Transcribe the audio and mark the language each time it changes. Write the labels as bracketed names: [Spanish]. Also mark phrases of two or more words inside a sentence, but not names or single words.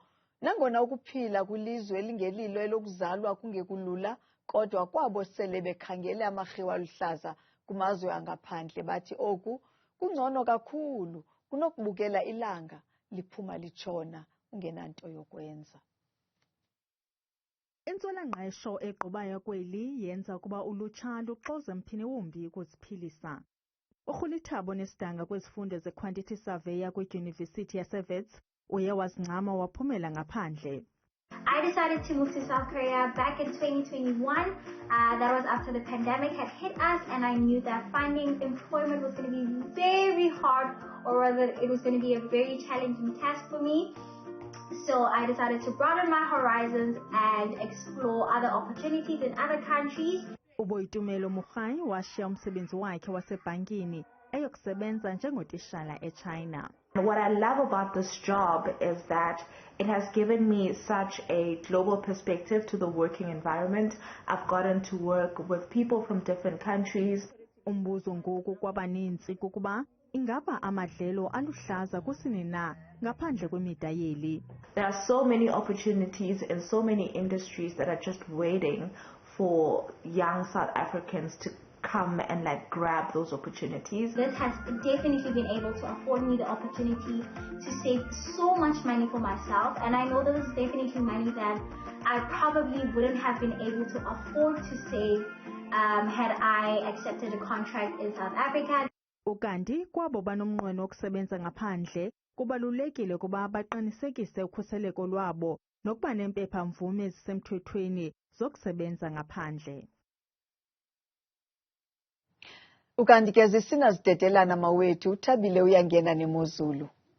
[Xhosa] Nangona ukuphila kwilizwe elingelilo elokuzalwa kungekulula, kodwa kwabo sele bekhangele amarhewu aluhlaza kumazwe angaphandle bathi oku kungcono kakhulu kunokubukela ilanga liphuma litshona ungenanto yokwenza. Intswela-ngqesho egqubayo kweli yenza ukuba ulutsha luxoze mphini wumbi ukuziphilisa. uRhulithabo Nesidanga kwezifundo ze- [English] Quantity Surveyor [Xhosa] kwidyunivesithi yaseWits uye wazincama waphumela ngaphandle. [English] I decided to move to South Korea back in 2021. That was after the pandemic had hit us, and I knew that finding employment was going to be very hard, or rather it was going to be a very challenging task for me. So I decided to broaden my horizons and explore other opportunities in other countries. [Xhosa] uBoitumelo Mokgai washiya umsebenzi wakhe wasebhankini eyokusebenza njengotishala eChina. [English] What I love about this job is that it has given me such a global perspective to the working environment. I've gotten to work with people from different countries. [Xhosa] Umbuzo ngoku kwabaninzi kukuba ingaba amadlelo aluhlaza kusini na ngaphandle kwemida yeli. [English] There are so many opportunities in so many industries that are just waiting for young South Africans to come and like grab those opportunities. This has definitely been able to afford me the opportunity to save so much money for myself, and I know this is definitely money that I probably wouldn't have been able to afford to save had I accepted a contract in South Africa. [Xhosa] Ukanti kwabo banomnqweno wokusebenza ngaphandle kubalulekile ukuba baqinisekise ukhuseleko lwabo nokuba neempepha mvume ezisemthethweni zokusebenza ngaphandle. Ukanti ke zisinazidedelana mawethu uThabile uyangena nemozulu.